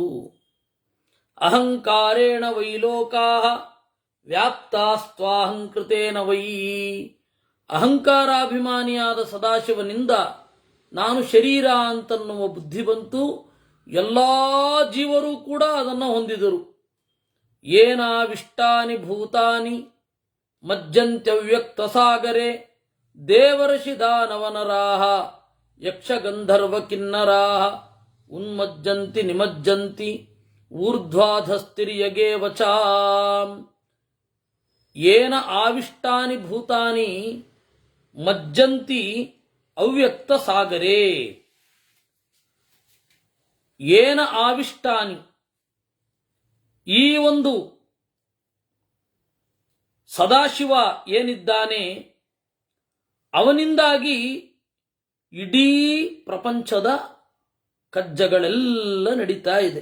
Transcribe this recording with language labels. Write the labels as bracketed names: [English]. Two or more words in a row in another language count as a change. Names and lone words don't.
[Sanskrit] ಅಹಂಕಾರೇಣ ವೈಲೋಕಾ ವ್ಯಾಪ್ತಾಸ್ತ್ವಾಹಂಕೃತೇನ ವೈ. [Kannada] ಅಹಂಕಾರಾಭಿಮಾನಿಯಾದ ಸದಾಶಿವನಿಂದ ನಾನು ಶರೀರ ಅಂತನ್ನುವ ಬುದ್ಧಿ ಬಂತು. ಎಲ್ಲ ಜೀವರು ಕೂಡ ಅದನ್ನು ಹೊಂದಿದರು. [Sanskrit] ಏನಾವಿಷ್ಟಾನಿ ಭೂತಾನಿ ಮಜ್ಜಂತ್ಯವ್ಯಕ್ತ ಸಾಗರೆ ದೇವರ್ಷಿ ದಾನವನರಾಹ ಯಕ್ಷಗಂಧರ್ವ ಕಿನ್ನರಾಹ ಉನ್ಮಜ್ಜಂತಿ ನಿಮಜ್ಜಂತಿ ಊರ್ಧ್ವಾಧಸ್ತಿರ್ಯಗೇ ವಚಾ. ಏನ ಆವಿಷ್ಟಾನಿ ಭೂತಾನಿ ಮಜ್ಜಂತಿ ಅವ್ಯಕ್ತ ಸಾಗರೇ. ಏನ ಆವಿಷ್ಟಾನಿ, [Kannada] ಈ ಒಂದು ಸದಾಶಿವ ಏನಿದ್ದಾನೆ ಅವನಿಂದಾಗಿ ಇಡೀ ಪ್ರಪಂಚದ ಕಜ್ಜಗಳೆಲ್ಲ ನಡೀತಾ ಇದೆ.